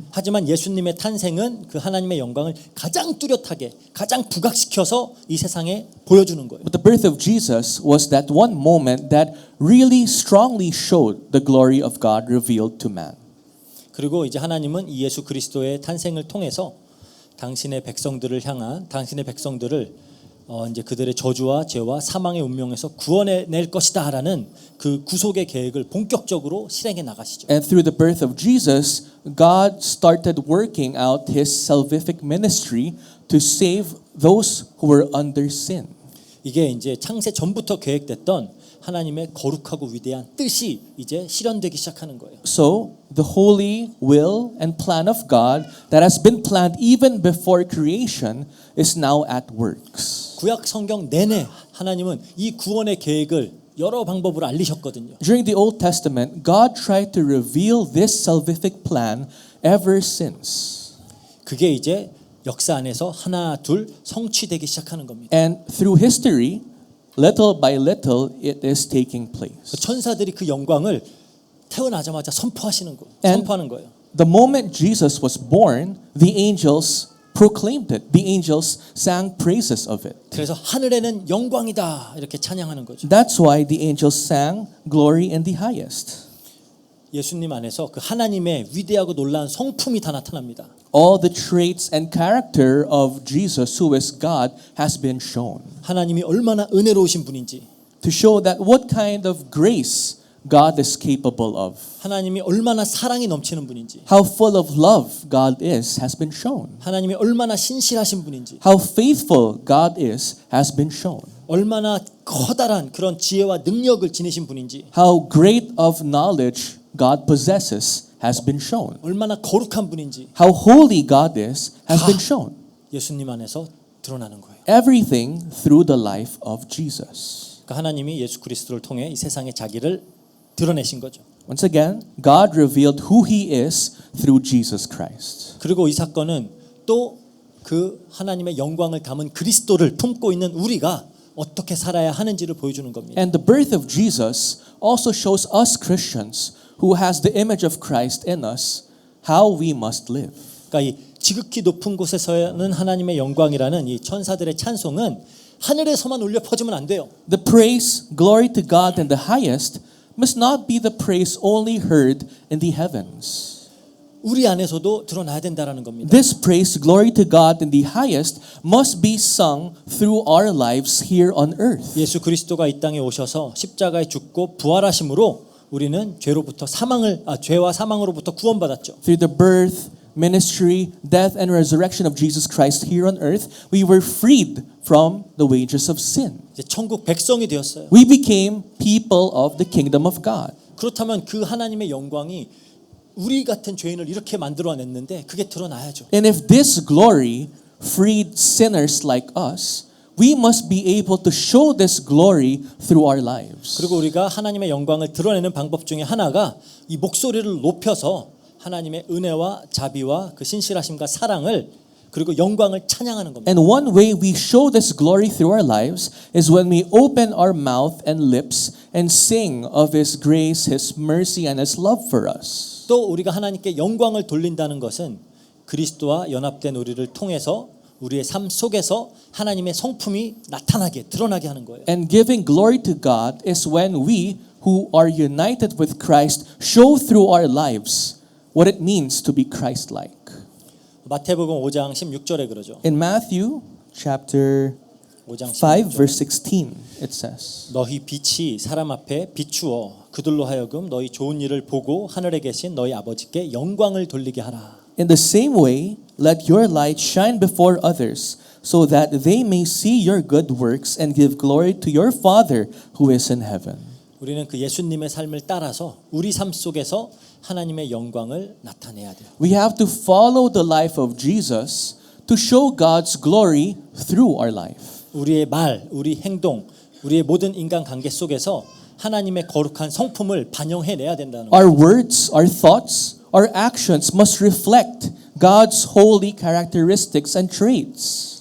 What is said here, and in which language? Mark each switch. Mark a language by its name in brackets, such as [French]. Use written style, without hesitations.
[Korean] 하지만 예수님의 탄생은 그 하나님의 영광을 가장 뚜렷하게 가장 부각시켜서 이 세상에 보여주는 거예요. [English] But the birth of Jesus was that one moment that really strongly showed the glory of God revealed to man. [Korean] 그리고 이제 하나님은 이 예수 그리스도의 탄생을 통해서 당신의 백성들을 향한 당신의 백성들을 이제 그들의 저주와 죄와 사망의 운명에서 구원해낼 것이다라는 그 구속의 계획을 본격적으로 실행해 나가시죠. [English] And through the birth of Jesus, God started working out his salvific ministry to save those who were under sin. [Korean] 이게 이제 창세 전부터 계획됐던 하나님의 거룩하고 위대한 뜻이 이제 실현되기 시작하는 거예요. [English] So, the holy will and plan of God that has been planned even before creation is now at works. [Korean] 구약 성경 내내 하나님은 이 구원의 계획을 여러 방법으로 알리셨거든요. [English] During the Old Testament, God tried to reveal this salvific plan ever since. [Korean] 그게 이제 역사 안에서 하나 둘 성취되기 시작하는 겁니다. [English] And through history, little by little, it is taking place. [Korean] 천사들이 그 영광을 태어나자마자 선포하는 거예요. [English] And the moment Jesus was born, the angels proclaimed it. The angels sang praises of it. [Korean] 그래서 하늘에는 영광이다 이렇게 찬양하는 거죠. [English] That's why the angels sang glory in the highest. [Korean] 예수님 안에서 그 하나님의 위대하고 놀라운 성품이 다 나타납니다. [English] All the traits and character of Jesus, who is God, has been shown. [Korean] 하나님이 얼마나 은혜로우신 분인지, [English] To show that what kind of grace God is capable of. [Korean] 하나님이 얼마나 사랑이 넘치는 분인지, [English] How full of love God is has been shown. [Korean] 하나님이 얼마나 신실하신 분인지, [English] How faithful God is has been shown. [Korean] 얼마나 커다란 그런 지혜와 능력을 지니신 분인지, [English] How great of knowledge God possesses has been shown. [Korean] 얼마나 거룩한 분인지 [English] How holy God is has been shown. [Korean] 예수님 안에서 드러나는 거예요. [English] Everything through the life of Jesus. [Korean] 그러니까 하나님이 예수 그리스도를 통해 이 세상에 자기를 드러내신 거죠. [English] Once again, God revealed who He is through Jesus Christ. [Korean] 그리고 이 사건은 또 그 하나님의 영광을 담은 그리스도를 품고 있는 우리가 어떻게 살아야 하는지를 보여주는 겁니다. [English] And the birth of Jesus also shows us Christians who has the image of Christ in us how we must live. [Korean] 그러니까 이 지극히 높은 곳에서는 하나님의 영광이라는 이 천사들의 찬송은 하늘에서만 울려 퍼지면 안 돼요. [English] The praise, glory to God in the highest must not be the praise only heard in the heavens. [Korean] 우리 안에서도 드러나야 된다라는 겁니다. [English] This praise, glory to God in the highest must be sung through our lives here on earth. [Korean] 예수 그리스도가 이 땅에 오셔서 십자가에 죽고 부활하심으로 우리는 죄와 사망으로부터 구원받았죠. [English] Through the birth, ministry, death, and resurrection of Jesus Christ here on earth, we were freed from the wages of sin. [Korean] 이제 천국 백성이 되었어요. [English] We became people of the kingdom of God. [Korean] 그렇다면 그 하나님의 영광이 우리 같은 죄인을 이렇게 만들어냈는데 그게 드러나야죠. [English] And if this glory freed sinners like us, we must be able to show this glory through our lives. [Korean] 그리고 우리가 하나님의 영광을 드러내는 방법 중에 하나가 이 목소리를 높여서 하나님의 은혜와 자비와 그 신실하심과 사랑을 그리고 영광을 찬양하는 겁니다. [English] And one way we show this glory through our lives is when we open our mouth and lips and sing of His grace, His mercy, and His love for us. [Korean] 또 우리가 하나님께 영광을 돌린다는 것은 그리스도와 연합된 우리를 통해서 우리의 삶 속에서 하나님의 성품이 나타나게 드러나게 하는 거예요. [English] And giving glory to God is when we who are united with Christ show through our lives what it means to be Christ-like. [Korean] 마태복음 5장 16절에 그러죠. [English] In Matthew chapter [Korean] 5장 5 16절. [English] verse 16 it says, [Korean] 너희 빛이 사람 앞에 비추어 그들로 하여금 너희 좋은 일을 보고 하늘에 계신 너희 아버지께 영광을 돌리게 하라. [English] In the same way, let your light shine before others, so that they may see your good works and give glory to your Father who is in heaven. [Korean] 우리는 그 예수님의 삶을 따라서 우리 삶 속에서 하나님의 영광을 나타내야 돼요. [English] We have to follow the life of Jesus to show God's glory through our life. [Korean] 우리의 말, 우리 행동, 우리의 모든 인간 관계 속에서 하나님의 거룩한 성품을 반영해내야 된다는 거예요. [English] Our words, our thoughts, our actions must reflect God's holy characteristics and traits.